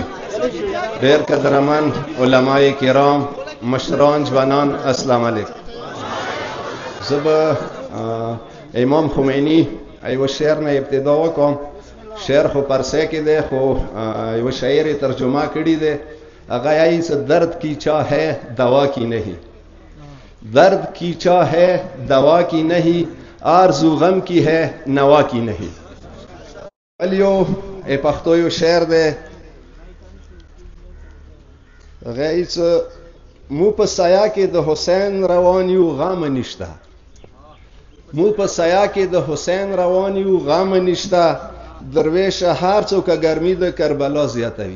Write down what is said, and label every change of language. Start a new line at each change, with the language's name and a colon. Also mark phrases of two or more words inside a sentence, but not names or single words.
Pashto: ډیر قدرمن علماء کرام، مشران، جوانان، السلام علیکم. زه به امام خمینی یو شعر نه ابتدا وکم. شعر خو پرسه کې دی، خو یو شاعر ترجمه کړی دی. هغه یې څه
Urdu: درد کی چاہے دوا کی نہیں، درد کی چاہے دوا کی نہیں، آرزو غم کی ہے نوا کی نہیں.
Pashto: الیو پښتو یو شعر دی. هغه څه مو په سایه کې د حسین روان یو غم نشته، مو په سایه کې د حسین روان یو غم نشته، درویش هر څوک ګرمي د کربلا زیاتوي.